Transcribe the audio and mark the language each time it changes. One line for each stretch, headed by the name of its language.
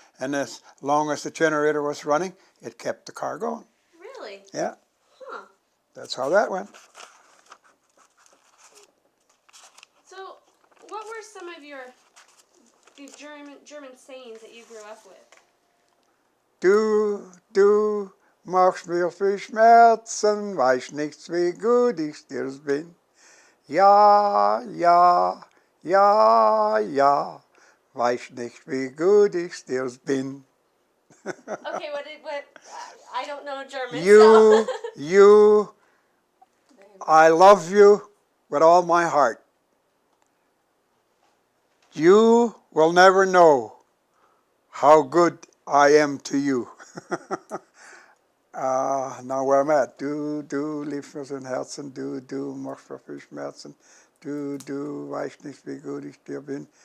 English: And as long as the generator was running, it kept the car going. Really? Yeah, Huh. that's how that went. So, what were some of these German sayings that you grew up with?
German: Du machst mir viel Schmerzen, weißt nicht, wie gut ich dir bin. Ja, ja, ja, ja, weißt nicht, wie gut ich dir bin.
English: Okay, what, I don't know German, You, so. you, I love you with all my heart. You will never know how good I am to you. Now where I'm at.
German: Du liebst mir von Herzen, du machst mir viel Schmerzen. Du weißt nicht, wie gut ich dir bin.